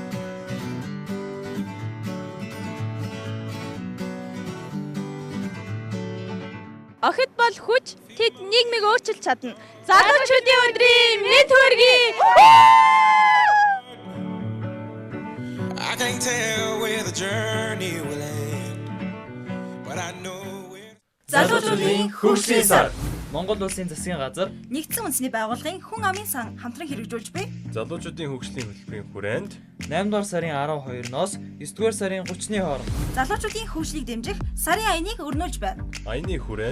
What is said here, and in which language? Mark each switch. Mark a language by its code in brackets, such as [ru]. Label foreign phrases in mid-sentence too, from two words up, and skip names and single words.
[mn] Охид бол хүч, тэд нийгмийг өөрчилж чадна. Залуучуудын өдрийн мэнд хүргэе. [en] I can't tell where the journey will end, but I know where. [mn] Залуучуудын хөгжлийн сар. Монгол улсын засгийн газар Нэгдсэн үндэсний байгууллагын хүн амын сан хамтран хэрэгжүүлж буй Залуучуудын хөгжлийн хөтөлбөрийн хүрээнд 8 дугаар сарын 12-ноос 9 дугаар сарын 30-ны хооронд залуучуудын хөгжлийг дэмжих сарын аяныг өрнүүлж байна. аяны хүрээнд